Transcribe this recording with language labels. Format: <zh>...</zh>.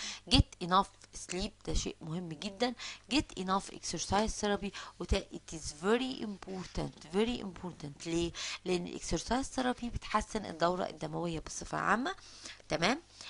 <en>get enough sleep،</en> <ar>ده شيء مهم جدا.</ar> <en>get enough exercise therapy، it is very important.</en> <ar>ليه؟ لان الاكسرسايز ثيرابي بتحسن الدورة الدموية بصفة عامة، تمام.</ar>